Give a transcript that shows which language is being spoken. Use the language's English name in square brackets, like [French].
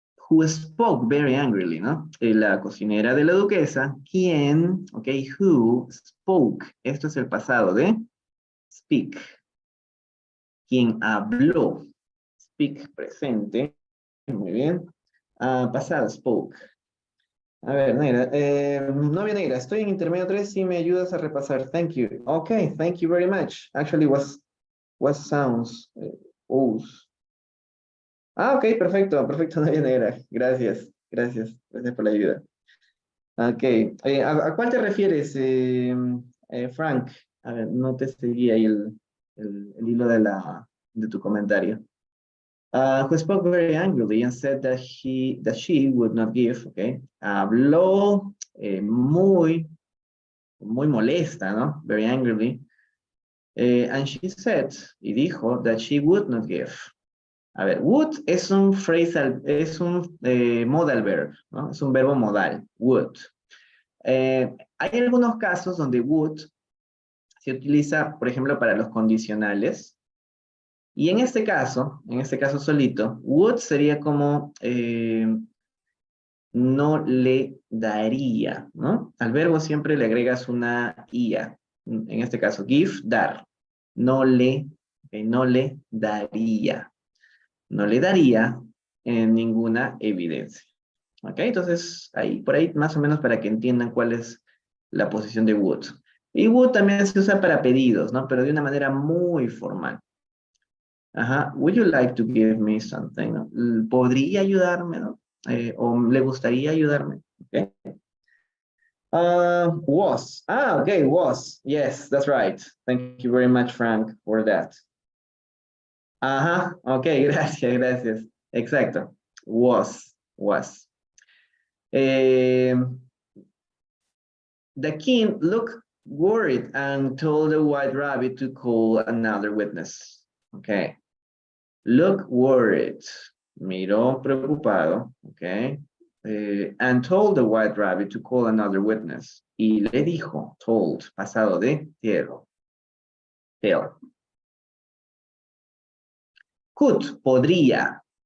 [English] Who spoke very angrily, [Spanish] ¿no? La cocinera de la duquesa, quien, ok, who spoke, esto es el pasado de speak, quien habló, speak presente, muy bien, pasado, spoke. A ver, negra, novia negra, estoy en intermedio 3, si me ayudas a repasar, thank you. [English] Okay, thank you very much. Actually, what sounds, O's. [Spanish] Ok, perfecto, novia negra. Gracias por la ayuda. Ok, ¿a cuál te refieres, Frank? A ver, no te seguí ahí el hilo de tu comentario. [English] Who spoke very angrily and said that she would not give, okay. [Spanish] Habló muy molesta, ¿no? Very angrily. [English] And she said, [Spanish] y dijo, [English] that she would not give. [Spanish] A ver, would es un phrasal, es un modal verb, ¿no? Es un verbo modal, would. Hay algunos casos donde would se utiliza, por ejemplo, para los condicionales. Y en este caso solito, would sería como no le daría, ¿no? Al verbo siempre le agregas una ia. En este caso, give, dar. No le daría. No le daría ninguna evidencia. ¿Ok? Entonces, ahí, por ahí más o menos para que entiendan cuál es la posición de would. Y would también se usa para pedidos, ¿no? Pero de una manera muy formal. Ajá. [English] Would you like to give me something? [Spanish] ¿No? ¿Podría ayudarme, no? O le gustaría ayudarme. ¿Ok? [English] Was. Ah, okay, was. Yes, that's right. Thank you very much, Frank, for that. [Spanish] Ajá, ok, gracias, gracias. Exacto. [English] Was. Eh, the king looked worried and told the white rabbit to call another witness. Okay. Look worried. [Spanish] Miró preocupado. [English] Okay. And told the white rabbit to call another witness. [Spanish] Y le dijo, told, pasado de tell. Could, podría.